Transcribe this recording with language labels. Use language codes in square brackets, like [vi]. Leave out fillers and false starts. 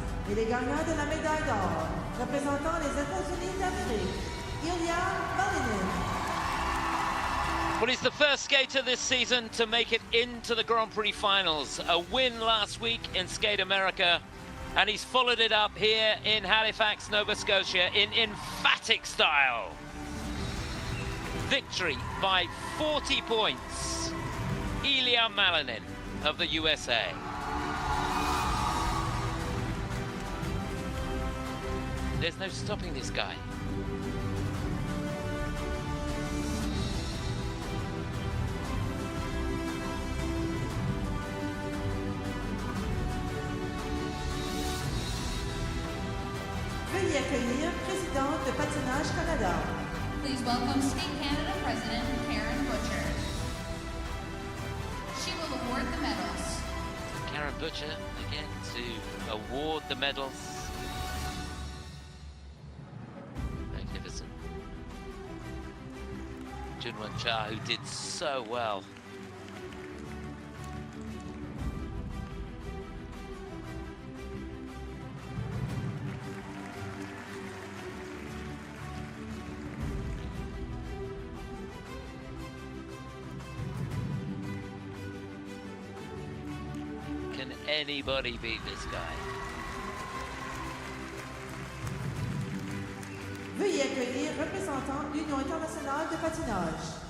[fr] et les gagnants de la médaille d'or, représentant les États-Unis d'Amérique, Ilya Malinin. [en] Well, he's the first skater this season to make it into the Grand Prix finals. A win last week in Skate America, and he's followed it up here in Halifax, Nova Scotia in emphatic style. Victory by 40 points. Ilya Malinin of the USA. There's no stopping this guy. [fr] Veuillez accueillir présidente de Patinage Canada. [en] Please welcome Skate Canada President Karen Butcher. She will award the medals. Karen Butcher again to award the medals. Magnificent. Junwon Cha, who did so well. Can anybody beat this guy? [fr] Veuillez accueillir représentant l'Union internationale de patinage.